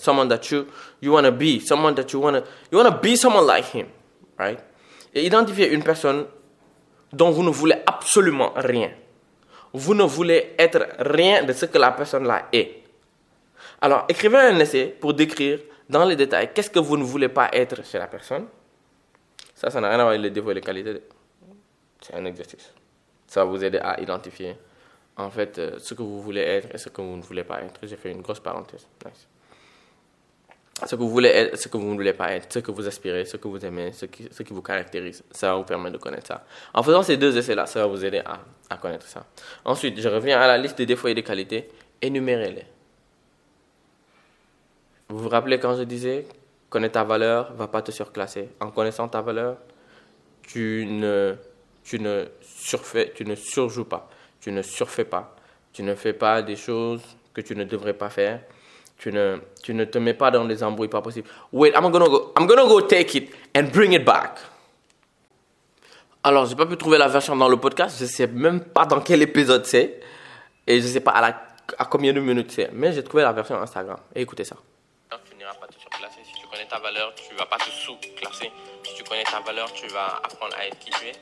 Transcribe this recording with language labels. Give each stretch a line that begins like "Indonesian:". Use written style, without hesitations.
English: Someone that you want to be, someone that you want to be someone like him. Right?
French: Et identifiez une personne dont vous ne voulez absolument rien. Vous ne voulez être rien de ce que la personne-là est. Alors, écrivez un essai pour décrire dans les détails qu'est-ce que vous ne voulez pas être chez la personne. Ça n'a rien à voir avec les défauts et les qualités. C'est un exercice. Ça va vous aider à identifier, en fait, ce que vous voulez être et ce que vous ne voulez pas être. J'ai fait une grosse parenthèse. Nice. Ce que vous voulez être, ce que vous ne voulez pas être, ce que vous aspirez, ce que vous aimez, ce qui vous caractérise. Ça va vous permettre de connaître ça. En faisant ces 2 essais-là, ça va vous aider à connaître ça. Ensuite, je reviens à la liste des défauts et des qualités. Énumérez-les. Vous vous rappelez quand je disais connais ta valeur, ne va pas te surclasser. En connaissant ta valeur, tu ne surjoues pas, tu ne surfais pas, tu ne fais pas des choses que tu ne devrais pas faire, tu ne te mets pas dans des embrouilles pas possibles.
English: Wait, I'm gonna go take it and bring it back.
French: Alors, j'ai pas pu trouver la version dans le podcast, je sais même pas dans quel épisode c'est, et je sais pas à combien de minutes c'est, mais j'ai trouvé la version Instagram. Et écoutez ça. Tu n'iras pas te surclasser. Si tu connais ta valeur, tu ne vas pas te sous-classer. Si tu connais ta valeur, tu vas apprendre à être qui tu es.